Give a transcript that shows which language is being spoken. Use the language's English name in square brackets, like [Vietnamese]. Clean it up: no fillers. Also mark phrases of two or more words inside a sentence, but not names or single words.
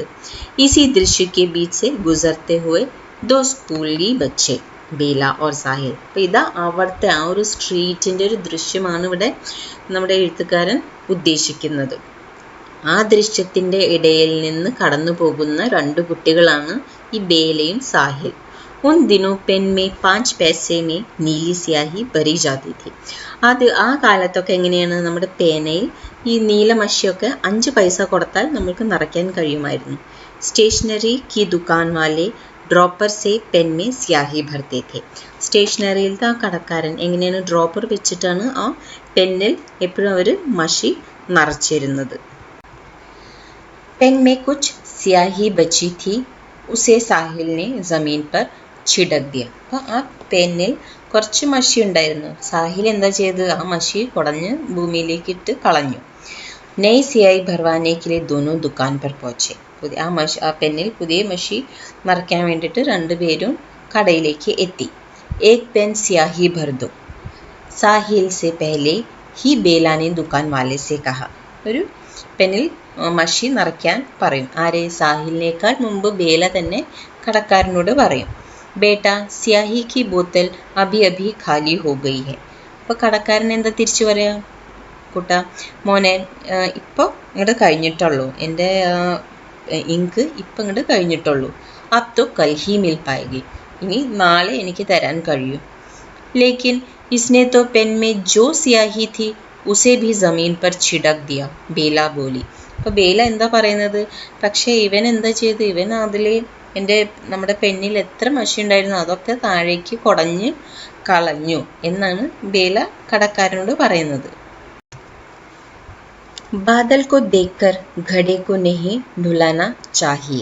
[Hindi] इसी दृश्य के बीच से गुज़रते हुए दो स्कूली बच्चे बेला और साहिल. [Malayalam] അപ്പോൾ ഇതാ അവിടുത്തെ ആ ഒരു സ്ട്രീറ്റിൻ്റെ ഒരു ദൃശ്യമാണ് ഇവിടെ നമ്മുടെ എഴുത്തുകാരൻ ഉദ്ദേശിക്കുന്നത്. ആ ദൃശ്യത്തിൻ്റെ ഇടയിൽ നിന്ന് കടന്നു പോകുന്ന 2 കുട്ടികളാണ് ഈ ബേലയും സാഹിൽ. [Hindi] उन दिनों पेन में 5 पैसे में नीली स्याही भरी जाती थी. [Malayalam] ആ കാലത്തൊക്കെ എങ്ങനെയാണ്? നമ്മുടെ പേനയിൽ ഈ നീലമഷിയൊക്കെ 5 പൈസ കൊടുത്താൽ നമ്മൾക്ക് നിറയ്ക്കാൻ കഴിയുമായിരുന്നു. [Hindi] स्टेशनरी की दुकान वाले ड्रॉपर से पेन में स्याही भरते थे. [Malayalam] സ്റ്റേഷനറിയിലത്തെ ആ കടക്കാരൻ എങ്ങനെയാണ്? ഡ്രോപ്പർ വെച്ചിട്ടാണ് ആ പെന്നിൽ എപ്പോഴും അവർ മഷി നിറച്ചിരുന്നത്. [Hindi] पेन में कुछ स्याही बची थी, उसे സാഹിൽ ने जमीन पर छिड़क दिया. [Malayalam] അപ്പോൾ ആ പെന്നിൽ കുറച്ച് മഷി ഉണ്ടായിരുന്നു. സാഹിൽ എന്താ ചെയ്തത്? ആ മഷി കുടഞ്ഞ് ഭൂമിയിലേക്ക് ഇട്ട് കളഞ്ഞു. [Hindi] नई स्याही भरवाने के लिए दोनों दुकान पर पहुंचे. [Malayalam] ആ പെന്നിൽ പുതിയ മഷി നിറയ്ക്കാൻ വേണ്ടിയിട്ട് രണ്ടുപേരും കടയിലേക്ക് എത്തി. [Hindi] एक पेन स्याही भर दो. साहिल से पहले ही बेला ने दुकान वाले से कहा. [Malayalam] ഒരു പെന്നിൽ മഷി നിറയ്ക്കാൻ പറയും. ആരെ? സാഹിലിനേക്കാൾ മുമ്പ് ബേല തന്നെ കടക്കാരനോട് പറയും. [Hindi] बेटा स्याही की बोतल अभी अभी खाली हो गई है. [Malayalam] അപ്പോൾ കടക്കാരൻ എന്താ തിരിച്ചു പറയാ? കുട്ട മോനെ, ഇപ്പോൾ ഇങ്ങോട്ട് കഴിഞ്ഞിട്ടുള്ളൂ, എൻ്റെ ഇങ്ക് ഇപ്പം ഇങ്ങോട്ട് കഴിഞ്ഞിട്ടുള്ളൂ. [Hindi] अब तो कल ही मिल पाएगी. [Malayalam] ഇനി നാളെ എനിക്ക് തരാൻ കഴിയും. [Hindi] लेकिन इसने तो पेन में जो स्याही थी उसे भी जमीन पर छिड़क दिया. [Malayalam] ബേല ബോലി. അപ്പോൾ ബേല എന്താ പറയുന്നത്? പക്ഷേ ഇവൻ എന്താ ചെയ്ത്? ഇവൻ അതിൽ നമ്മുടെ പെന്നിൽ എത്ര മഷി ഉണ്ടായിരുന്നു അതൊക്കെ താഴേക്ക് കുടഞ്ഞ് കളഞ്ഞു എന്നാണ് ബേല കടക്കാരനോട് പറയുന്നത്. [Hindi] बादल को देखकर घड़े को नहीं ढुलाना चाहिए.